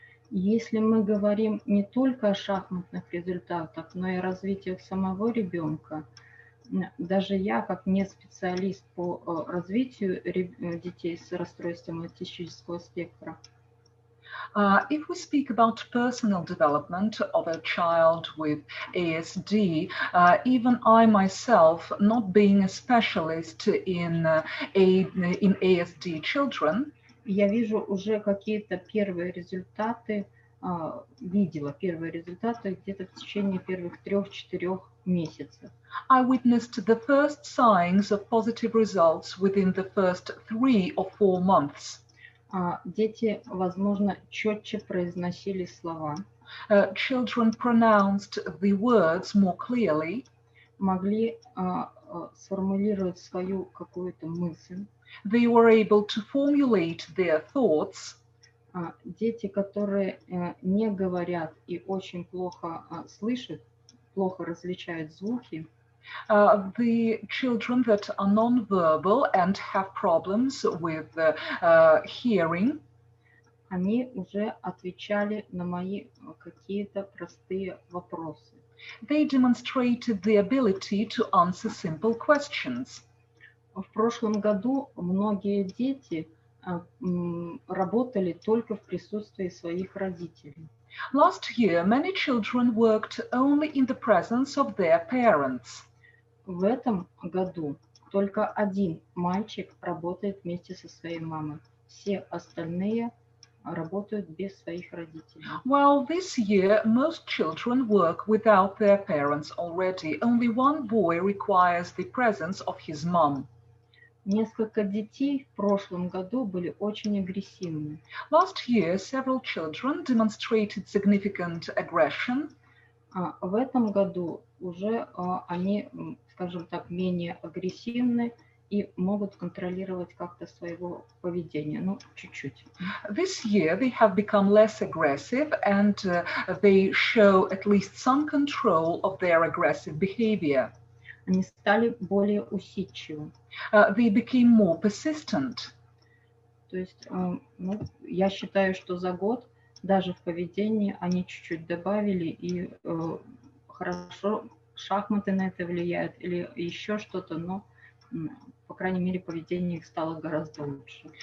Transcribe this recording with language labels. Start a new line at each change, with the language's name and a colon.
Russian: Если мы говорим не только о шахматных результатах, но и о развитии самого ребенка, даже я, как не специалист по развитию детей с расстройством аутистического спектра,
English: if we speak about personal development of a child with ASD, even I myself, not being a specialist in ASD children,
Russian: я вижу уже какие-то первые результаты, видела первые результаты где-то в течение первых 3-4 месяцев.
English: I witnessed the first signs of positive results within the first 3 or 4 months.
Russian: Дети, возможно, четче произносили слова.
English: Children pronounced the words more clearly.
Russian: Могли сформулировать свою какую-то мысль.
English: They were able to formulate their thoughts.
Russian: Дети, которые не говорят и очень плохо слышат, плохо различают звуки,
English: the children that are non-verbal and have problems with hearing,
Russian: они уже отвечали на мои какие-то простые вопросы.
English: They demonstrated the ability to answer simple questions.
Russian: В прошлом году многие дети работали только в присутствии своих родителей.
English: Last year, many children worked only in the presence of their parents.
Russian: В этом году только один мальчик работает вместе со своей мамой. Все остальные работают без своих родителей.
English: Well, this year, most children work without their parents already. Only one boy requires the presence of his mom.
Russian: Несколько детей в прошлом году были очень агрессивны.
English: Last year, several children demonstrated significant aggression.
Russian: В этом году уже они, скажем так, менее агрессивны и могут контролировать как-то своего поведения, ну, чуть-чуть.
English: This year, they have become less aggressive and they show at least some control of their aggressive behavior.
Russian: Они стали более усидчивы.
English: They became more persistent.
Russian: То есть, ну, я считаю, что за год даже в поведении они чуть-чуть добавили, и хорошо шахматы на это влияют или еще что-то, но, по крайней мере, поведение их стало гораздо лучше.